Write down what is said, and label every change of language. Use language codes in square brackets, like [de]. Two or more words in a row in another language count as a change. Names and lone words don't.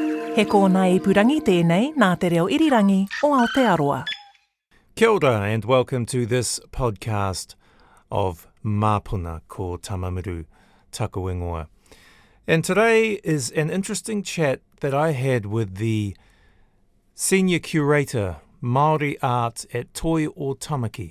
[mi] He kōna ipurangi tēnei nā te reo irirangi o Aotearoa. [en] Kia ora and welcome to this podcast of Māpuna [mi] ko Tamamiru Taku Ingoa. [en] And today is an interesting chat that I had with the senior curator Māori art at Toi o Tamaki.